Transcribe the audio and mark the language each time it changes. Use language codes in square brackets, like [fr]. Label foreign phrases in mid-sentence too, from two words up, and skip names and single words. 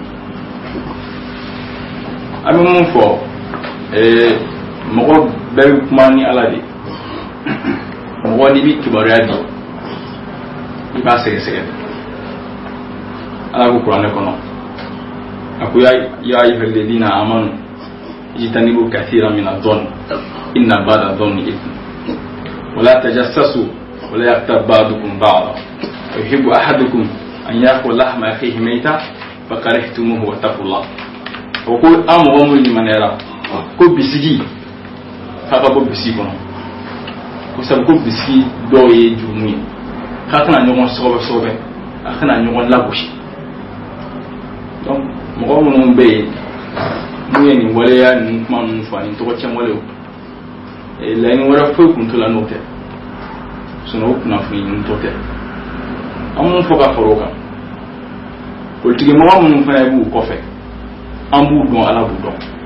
[bm] an bɛ mun fɔ mɔgɔ bɛɛ bɛ kuma ni Ala de mɔgɔ n'i bɛ kibaruya di i b'a sɛgɛsɛgɛ Ala ko kuranɛ kɔnɔ a ko [ar] يا أيها الذين آمنوا اجتنبوا كثيرا من الظن إن بعض الظن إثم ولا تجسسوا ولا يغتب بعضكم بعضا أيحب أحدكم أن يأكل لحم أخيه ميتا فكرهتموه واتقوا الله [bm] o ko amɔgɔ mun limanɛra ko bisigi k'a ka bɔ bisigi kɔnɔ ko sabu ko bisigi dɔw ye jurumu ye k'a kana ɲɔgɔn sɔgɔbɛ a kana ɲɔgɔn lagosi donc mɔgɔ minnu bɛ yen n'u ye nin waleya nin kuma ninnu fɔ ani tɔgɔ cɛn walew laɲini wɛrɛ foyi kun t'o la n'o tɛ sinon o kunnafoni ɲini tɔ tɛ an mun fɔ ka fara o kan politiki mɔgɔ minnu fana b'u kɔfɛ an b'u dɔn Ala b'u dɔn